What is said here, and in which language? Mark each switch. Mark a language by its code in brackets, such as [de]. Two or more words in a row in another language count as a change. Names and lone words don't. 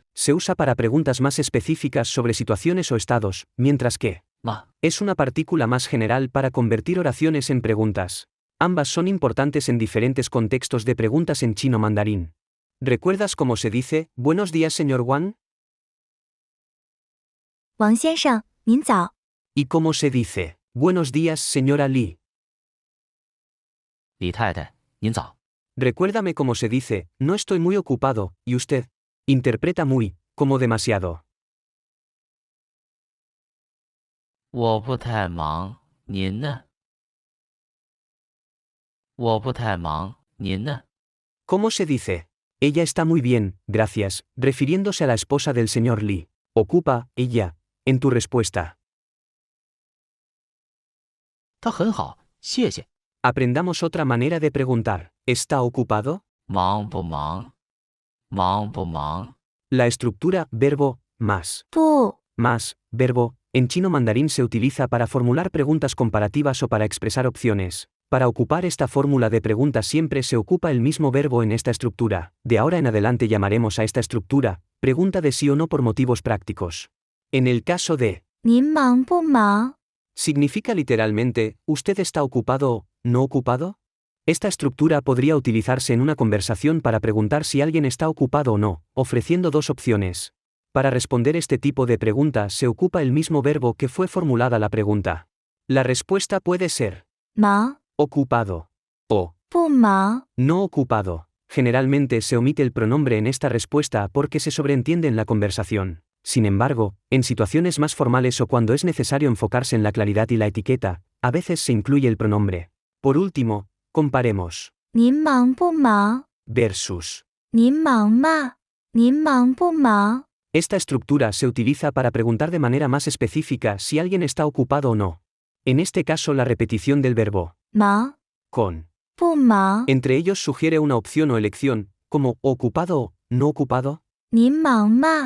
[es] se usa para preguntas más específicas sobre situaciones o estados, mientras que [zh] 吗？ [es] es una partícula más general para convertir oraciones en preguntas. Ambas son importantes en diferentes contextos de preguntas en chino mandarín. ¿Recuerdas cómo se dice, buenos días señor Wang? [zh] 王先生，您早。 [es] ¿Y cómo se dice, buenos días señora Li? [zh] 李太太，您早。 [es] Recuérdame cómo se dice, no estoy muy ocupado, ¿y usted? Interpreta muy, como demasiado. [zh] 我不太忙，您呢？我不太忙，您呢？ [es] ¿Cómo se dice? Ella está muy bien, gracias, refiriéndose a la esposa del señor Li. Ocupa, ella, en tu respuesta. [zh] 他很好，谢谢。 [es] Aprendamos otra manera de preguntar. ¿Está ocupado? [zh] 忙不忙？忙不忙？ [es] La estructura verbo más [zh] 不， [es] más verbo en chino mandarín se utiliza para formular preguntas comparativas o para expresar opciones. Para ocupar esta fórmula de preguntas siempre se ocupa el mismo verbo en esta estructura. De ahora en adelante llamaremos a esta estructura pregunta de sí o no por motivos prácticos. En el caso de [zh] 您忙不忙？ [es] significa literalmente, ¿usted está ocupado o no ocupado? Esta estructura podría utilizarse en una conversación para preguntar si alguien está ocupado o no, ofreciendo dos opciones. Para responder este tipo de pregunta se ocupa el mismo verbo que fue formulada la pregunta. La respuesta puede ser [zh] 忙 [es] ocupado o [zh] 不忙？ [es] no ocupado. Generalmente se omite el pronombre en esta respuesta porque se sobreentiende en la conversación. Sin embargo, en situaciones más formales o cuando es necesario enfocarse en la claridad y la etiqueta, a veces se incluye el pronombre. Por último, comparemos [zh] 您忙不忙？ [es] versus. [zh] 您忙吗？您忙不忙？ [es] Esta estructura se utiliza para preguntar de manera más específica si alguien está ocupado o no. En este caso la repetición del verbo [zh] 忙 [es] con [zh] 不忙？ [es] entre ellos sugiere una opción o elección, como ocupado o no ocupado. [zh] 您忙吗？